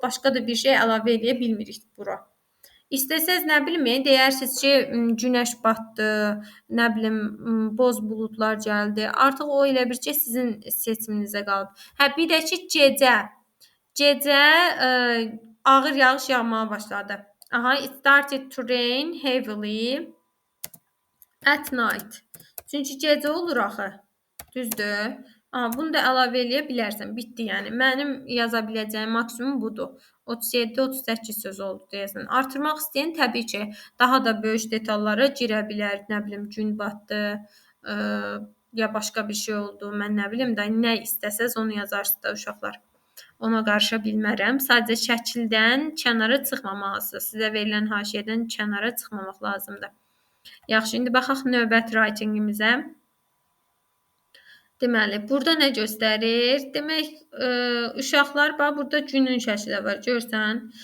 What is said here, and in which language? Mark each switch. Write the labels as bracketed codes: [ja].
[az] Başqa da bir şey əlavə edə bilmirik bura. İstəsəz nə bilim, deyərsiniz ki, günəş batdı, nə bilim, boz buludlar gəldi. Artıq o elə bir ki, sizin seçiminizə qalıb. Bir də ki, gecə ağır yağış yağmağa başladı. [en] It started to rain heavily at night. [az] Çünki gecə olur axı. Düzdür? Bunu da əlavə eləyə bilərsən. Bitdi yəni. Mənim yaza biləcəyim maksimum budur. 37-38 söz oldu deyəsən. Artırmaq istəyən təbii ki, daha da böyük detallara girə bilər. Nə bilim, gün batdı, ya başqa bir şey oldu. Mən nə bilim də, nə istəsəz onu yazarsınız da uşaqlar. Ona qarışa bilmərəm. Sadəcə şəkildən kənara çıxmamalısınız. Sizə verilən haşiyədən kənara çıxmamaq lazımdır. Yaxşı, indi baxaq növbəti writingimizə. Deməli, burada nə göstərir? Demək, uşaqlar, bax, burada günün şəkli var, görsən.